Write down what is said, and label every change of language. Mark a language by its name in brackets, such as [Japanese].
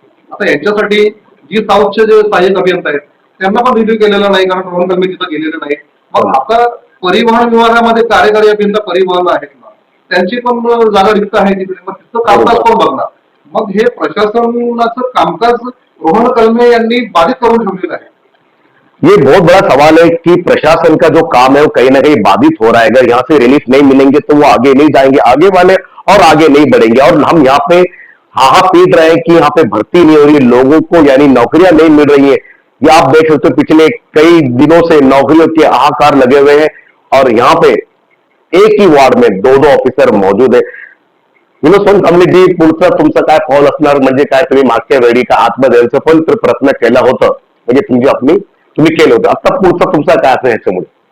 [Marathi] आता यांच्यासाठी जी साऊथचे जे सहाय्यक अभियंता आहेत त्यांना पण रिव्ह्यू केलेला नाही, कारण रोहन कलमे तिथं गेलेले नाही. मग आता परिवहन विभागामध्ये कार्यकारी अभियंता परिवहन आहेत ना, त्यांची पण जागा रिक्त आहे तिकडे, मग तिथं कामकाज कोण बघणार? मग हे प्रशासनाचं कामकाज रोहन कलमे यांनी बाधित करून ठेवलेलं आहे. [Hindi] ये बहुत बड़ा सवाल है कि प्रशासन का जो काम है वो कहीं ना कहीं बाधित हो रहा है. अगर यहाँ से रिलीफ नहीं मिलेंगे तो वो आगे नहीं जाएंगे, आगे वाले और आगे नहीं बढ़ेंगे. और हम यहाँ पे हाहा पीट रहे हैं कि यहाँ पे भर्ती नहीं हो रही, लोगों को यानी नौकरियां नहीं मिल रही है. ये आप देख सकते हो पिछले कई दिनों से नौकरियों के हाहाकार लगे हुए हैं और यहाँ पे एक ही वार्ड में दो ऑफिसर मौजूद है. [Marathi] विनोद सोनकांबळे जी, पुढचं तुमचं काय पाऊल असणार, म्हणजे काय तुम्ही मागच्या वेळी का आत्मदहनचं पण प्रयत्न केला होता, म्हणजे तुम्ही केलं होतं, आता पुढचं तुमचा काय असं ह्याच्यामुळे?